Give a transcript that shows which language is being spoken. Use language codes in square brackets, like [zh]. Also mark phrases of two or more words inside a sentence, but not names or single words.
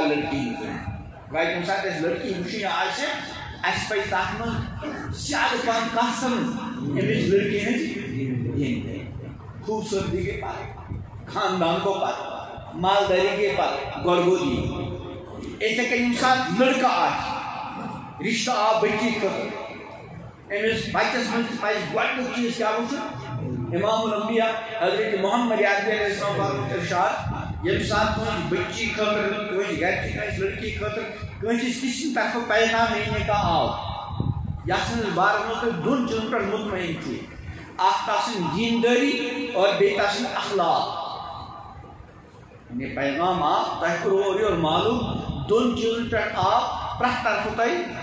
[ks] لڑکی گوٚو کُنہِ ساتہٕ اَسہِ لڑکی وٕچھِنۍ آسہِ اَسہِ پَزِ تَتھ منٛز زیادٕ پَہَم کَتھ سَمٕجھ أمِس لڑکی ہٕنٛز دیٖندٲری خوٗبصوٗرتی گٔے پَتہٕ خاندان گوٚو پَتہٕ مالدٲری گٔے پَتہٕ گۄڈٕ گوٚو دیٖن یِتھَے کٔنۍ ییٚمہِ ساتہٕ لڑکہٕ آسہِ رِشتہٕ آو بٔچی خٲطرٕ أمِس بَچَس منٛز تہِ پَزِ گۄڈنیُک چیٖز کیٛاہ وٕچھُن امام الانبیاء حضرت محمد عربی علیہ السلام ارشاد ییٚمہِ ساتہٕ کٲنٛسہِ بٔچی خٲطرٕ کٲنٛسہِ گرِچہِ کٲنٛسہِ لڑکی خٲطرٕ کٲنٛسہِ تہِ سٕنٛدِ طرفہٕ پیغام نِکاح آو یَتھ سٕنٛدِس بارَس منٛز تُہۍ دۄن چیٖزن پٮ۪ٹھ مطمعین چھِو اکھ تَس سٕنٛز دیٖندٲری اور بیٚیہِ تَس سٕنٛدۍ اخلاق یعنی پیغام آو تۄہہِ کوٚروٕ اورٕ یورٕ معلوٗم دۄن چیٖزن پٮ۪ٹھ آو پرٛٮ۪تھ طرفہٕ تۄہہِ